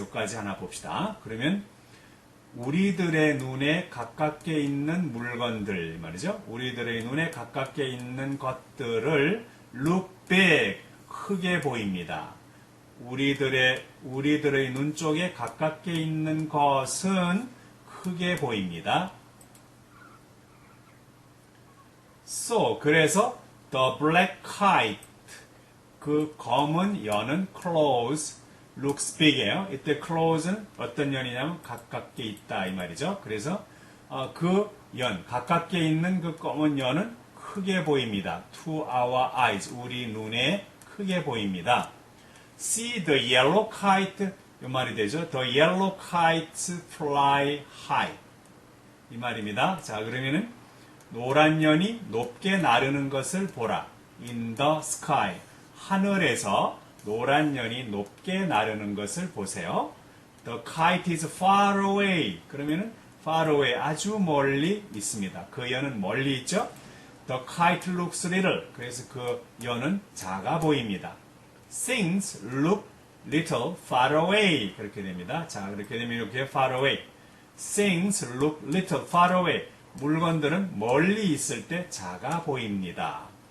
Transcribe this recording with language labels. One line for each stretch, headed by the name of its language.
Korean: 여기까지 하나 봅시다. 그러면 우리들의 눈에 가깝게 있는 물건들 말이죠. 우리들의 눈에 가깝게 있는 것들을
English: look big.
Korean: 크게 보입니다. 우리들의 눈 쪽에 가깝게 있는 것은 크게 보입니다.
English: So,
Korean: 그래서
English: the black kite,
Korean: 그 검은 연은
English: close, looks big
Korean: 이에요. 이때 close는 어떤 연이냐면 가깝게 있다 이 말이죠. 그래서 그 연, 가깝게 있는 그 검은 연은 크게 보입니다.
English: To our eyes,
Korean: 우리 눈에 크게 보입니다.
English: See the yellow kite,
Korean: 이 말이 되죠.
English: The yellow kites fly high.
Korean: 이 말입니다. 자, 그러면은 노란 연이 높게 나르는 것을 보라.
English: In the sky.
Korean: 하늘에서 노란 연이 높게 나르는 것을 보세요.
English: The kite is far away.
Korean: 그러면은
English: far away,
Korean: 아주 멀리 있습니다. 그 연은 멀리 있죠.
English: The kite looks little.
Korean: 그래서 그 연은 작아 보입니다.
English: Things look little far away.
Korean: 그렇게 됩니다. 자, 그렇게 되면 이렇게
English: far away. Things look little far away.
Korean: 물건들은 멀리 있을 때 작아 보입니다.